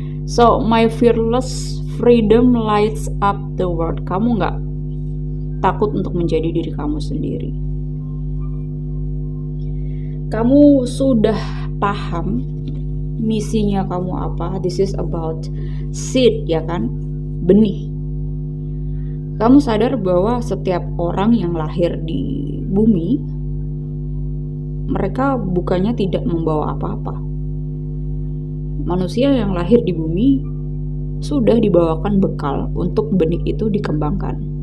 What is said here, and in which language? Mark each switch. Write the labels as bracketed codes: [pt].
[en] So my fearless freedom lights up the world. [id] Kamu gak takut untuk menjadi diri kamu sendiri. Kamu sudah paham misinya kamu apa. [en] This is about seed, [id] ya kan? Benih. Kamu sadar bahwa setiap orang yang lahir di bumi, mereka bukannya tidak membawa apa-apa. Manusia yang lahir di bumi sudah dibawakan bekal untuk benih itu dikembangkan.